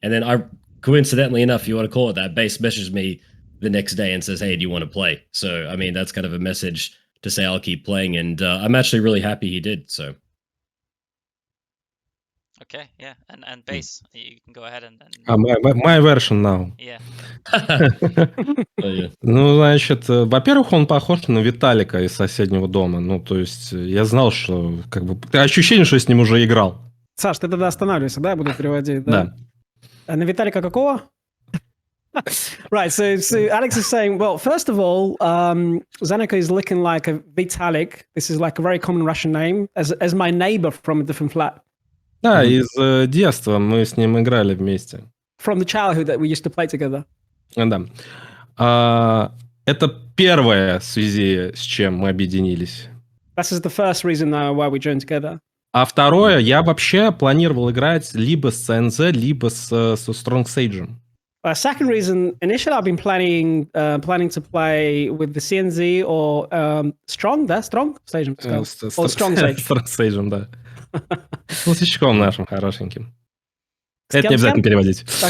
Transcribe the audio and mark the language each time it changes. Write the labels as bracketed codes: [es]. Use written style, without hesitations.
[en] And then coincidentally enough, you want to call it that, Base messages me the next day and says, hey, do you want to play? So, I mean, that's kind of a message to say I'll keep playing. And I'm actually really happy he did, so. Okay, yeah, and Base, you can go ahead and My version now. yeah. [ru] Ну, значит, во-первых, он похож на Виталика из соседнего дома. Ну, то есть, я знал, что как бы ощущение, что я с ним уже играл. Саш, ты тогда останавливайся, да? Я буду переводить, да? Да. На Виталика какого? [en] Right, so Alex is saying, well, first of all, ZenAku is looking like a Vitalik. This is like a very common Russian name, as my neighbor from a different flat. [ru] Да, из детства мы с ним играли вместе. [en] From the childhood that we used to play together. [ru] Да. Это первое в связи с чем мы объединились. [en] This is the first reason why we joined together. [ru] А второе, я вообще планировал играть либо с CNZ, либо со Strong Sage. [en] Second reason, initially I've been planning to play with the CNZ or Strong Sage. Or Strong Sage. [ru] Strong Sage, да. С толстячком нашим хорошеньким. Это не обязательно переводить.